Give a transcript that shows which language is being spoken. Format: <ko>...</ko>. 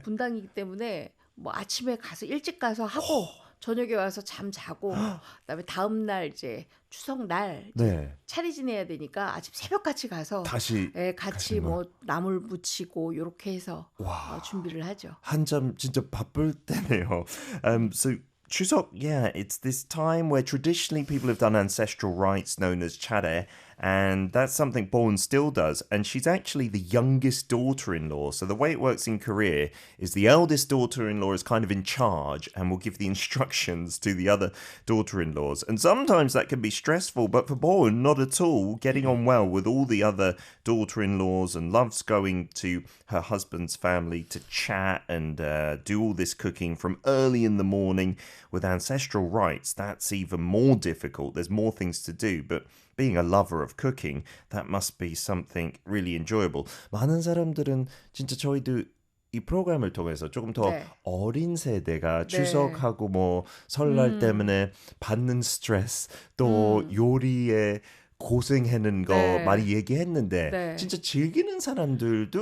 <ko>분당이기 때문에 뭐 아침에 가서 일찍 가서 하고 저녁에 와서 잠 자고 그다음에 다음 날 이제 추석 날 네. 차례 지내야 되니까 아침 새벽같이 가서 다시 같이 가시는 뭐 나물 부치고 이렇게 해서 와. 준비를 하죠. 한참 진짜 바쁠 때네요.</ko> <en>So Chuseok, yeah, it's this time where traditionally people have done ancestral rites known as chare, and that's something Bowen still does. And she's actually the youngest daughter-in-law. So the way it works in Korea is the eldest daughter-in-law is kind of in charge and will give the instructions to the other daughter-in-laws. And sometimes that can be stressful, but for Bowen, not at all. Getting on well with all the other daughter-in-laws and loves going to her husband's family to chat and do all this cooking from early in the morning. With ancestral rites, that's even more difficult. There's more things to do, but being a lover of cooking, that must be something really enjoyable.</en> <ko>많은 사람들은 진짜 저희도 이 프로그램을 통해서 조금 더 네. 어린 세대가 네. 추석하고 뭐 설날 때문에 받는 스트레스 또 요리에 고생하는 거 네. 많이 얘기했는데 네. 진짜 즐기는 사람들도</ko>